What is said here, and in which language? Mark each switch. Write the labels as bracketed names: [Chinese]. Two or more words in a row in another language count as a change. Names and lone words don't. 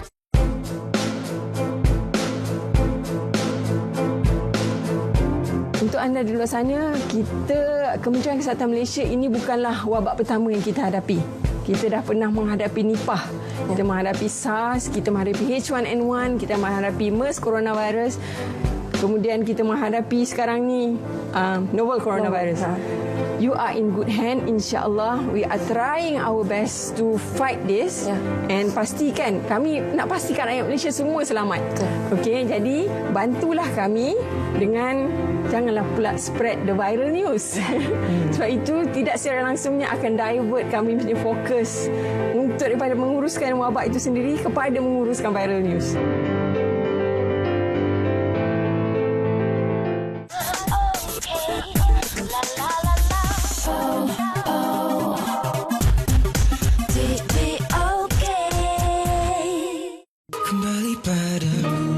[Malay] Untuk anda di luar sana, Kementerian Kesihatan Malaysia ini bukanlah wabak pertama yang kita hadapi. Kita dah pernah menghadapi Nipah, kita menghadapi SARS, kita menghadapi H1N1, kita menghadapi MERS coronavirus, kemudian kita menghadapi sekarang ni novel coronavirus. [English] You are in good hand, [Arabic] insya-Allah. [English] We are trying our best to fight this and [Malay] pastikan, kami nak pastikan rakyat Malaysia semua selamat. Okey, jadi bantulah kami dengan janganlah pula [English] spread the viral news. [Malay] Sebab itu tidak secara langsungnya akan divert kami punya fokus untuk daripada menguruskan wabak itu sendiri kepada menguruskan [English] viral news. [Malay] Kembali padamu.